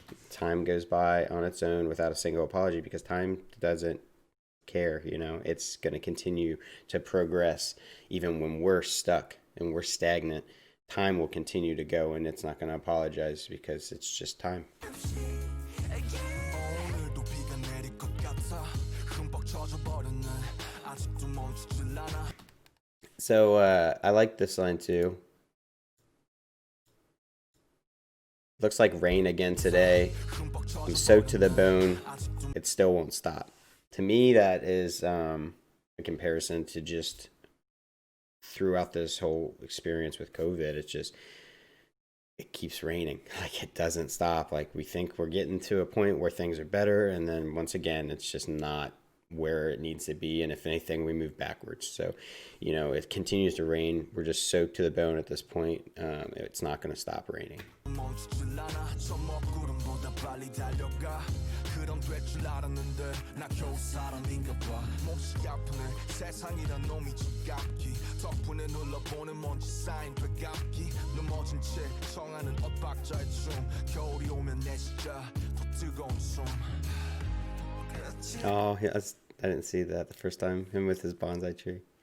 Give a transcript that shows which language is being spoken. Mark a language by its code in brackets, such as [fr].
[en] Time goes by on its own without a single apology because time doesn't care. You know, it's going to continue to progress even when we're stuck and we're stagnant. Time will continue to go, and it's not going to apologize because it's just time. [ko] 오늘도 비가 내릴 것 같아 흠뻑 젖어버렸네 아직도 멈추질 않아. [en] So I like this line too. Looks like rain again today. I'm soaked to the bone. It still won't stop. To me, that is a comparison to just throughout this whole experience with COVID. It's just, it keeps raining. Like, it doesn't stop. Like, we think we're getting to a point where things are better, and then once again, it's just not where it needs to be. And if anything, we move backwards. So, you know, it continues to rain. We're just soaked to the bone at this point. It's not going to stop raining. [ko] 멈추질 않아 저 먹구름보다 빨리 달려가 그럼 될 줄 알았는데 나 겨우 사람인가 봐 몹시 아프네 세상이란 놈이 지갑기 덕분에 눌러보는 먼지 쌓인 되갑기 넘어진 채 청하는 엇박자의 춤 겨울이 오면 내 진짜 더 뜨거운 숨. [en] Oh, yes. I didn't see that the first time. Him with his bonsai tree.